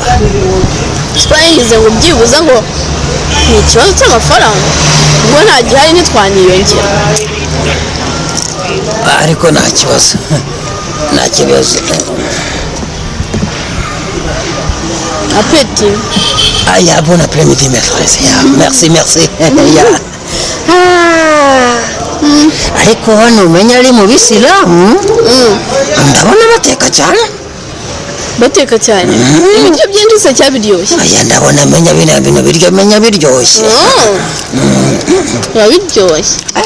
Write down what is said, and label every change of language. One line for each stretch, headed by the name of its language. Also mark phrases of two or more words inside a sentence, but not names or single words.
Kinyarwanda: twayigize ngo byibuze ngo ni ikibazo cy'amafaranga ubwo nta gihari ntitwaniyongera ariko nta kibazo Appétit. Ah, ya,
French: bon après-midi, mes frères. Merci, merci. Ya.
Kinyarwanda: Ariko hano umenya ari mu bisilamu ndabona bateka cyane. Bateka cyane. Ibiryo byinshi se cyabiryoshye. Aya ndabona menya bino biryo menya biryoshye. Biryoshye.